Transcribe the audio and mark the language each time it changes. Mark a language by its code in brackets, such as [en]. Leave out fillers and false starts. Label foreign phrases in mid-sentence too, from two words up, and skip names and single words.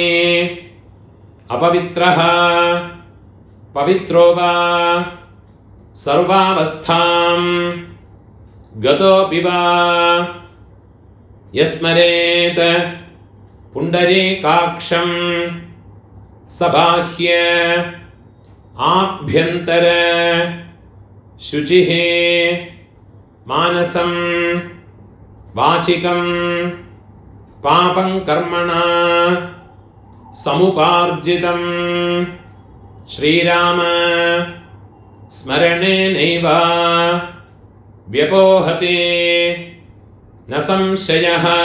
[sa] अपवित्रः पवित्रो वा सर्वावस्थां गतोऽपि वा यस्स्मरेत् पुण्डरीकाक्षं सबाह्य आभ्यंतर शुचिः मानसं वाचिकं पापं कर्मणा समुपार्जितं श्रीराम स्मरणेनैव व्यपोहते न संशयः।